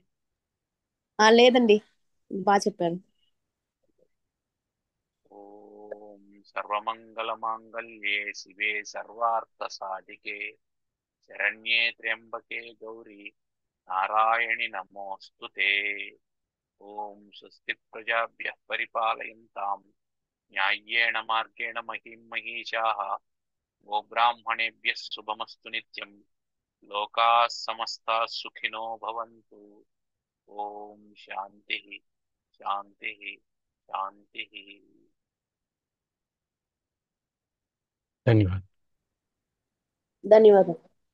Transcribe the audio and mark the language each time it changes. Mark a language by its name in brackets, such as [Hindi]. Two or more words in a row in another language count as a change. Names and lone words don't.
[Telugu] లేదండి, బాగా చెప్పారు. [Sanskrit] ఓం సర్వమంగళ మాంగళ్యే శివే సర్వార్థ సాధికే శరణ్యే త్ర్యంబకే గౌరీ నారాయణి నమోస్తుతే. ఓం స్వస్తి ప్రజాభ్యః పరిపాలయంతాం న్యాయ్యేణ మార్గేణ మహిం మహిషాః గోబ్రాహ్మణేభ్యः శుభమస్తు నిత్యం. లోకాः సమస్తాः సుఖినో భవంతు. ఓం శాంతి శాంతి శాంతి. [Telugu] ధన్యవాదాలు. ధన్యవాదాలు.